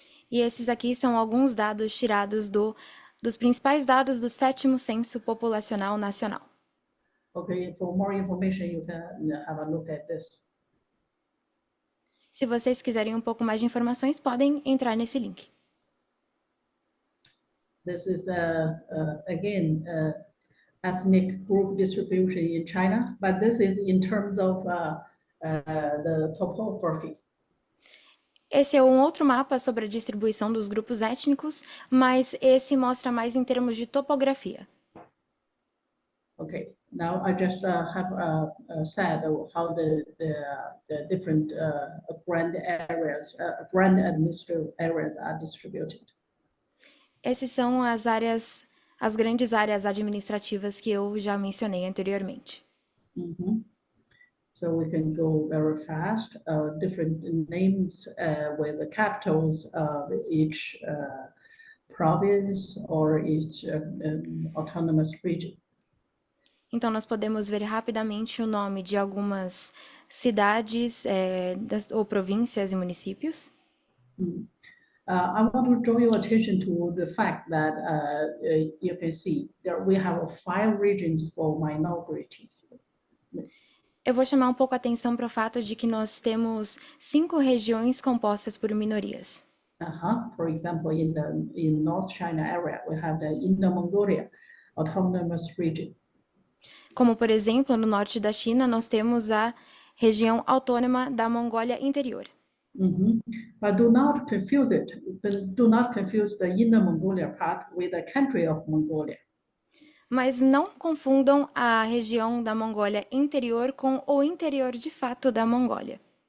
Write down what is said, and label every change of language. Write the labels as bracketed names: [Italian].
[Portuguese] E esses aqui são alguns dados tirados dos principais dados do 7º Censo Populacional Nacional. [English] Okay, for more information, you can have a look at this. [Portuguese] Se vocês quiserem um pouco mais de informações, podem entrar nesse link. [English] This is again ethnic group distribution in China, but this is in terms of the topography. [Portuguese] Esse é um outro mapa sobre a distribuição dos grupos étnicos, mas esse mostra mais em termos de topografia. [English] Okay, now I just have said how the different grand areas, grand administrative areas are distributed. [Portuguese] Essas são as áreas, as grandes áreas administrativas que eu já mencionei anteriormente. [English] Mhm. So we can go very fast. Different names with the capitals of each province or each autonomous region. [Portuguese] Então, nós podemos ver rapidamente o nome de algumas cidades ou províncias e municípios. [English] I want to draw your attention to the fact that you can see that we have 5 regions for minorities. [Portuguese] Eu vou chamar um pouco a atenção para o fato de que nós temos 5 regiões compostas por minorias. [English] For example, in North China area, we have the Inner Mongolia Autonomous Region. [Portuguese] Como, por exemplo, no norte da China, nós temos a região autônoma da Mongólia Interior. [English] But do not confuse it. Do not confuse the Inner Mongolia part with the country of Mongolia. [Portuguese] Mas não confundam a região da Mongólia Interior com o interior de fato da Mongólia.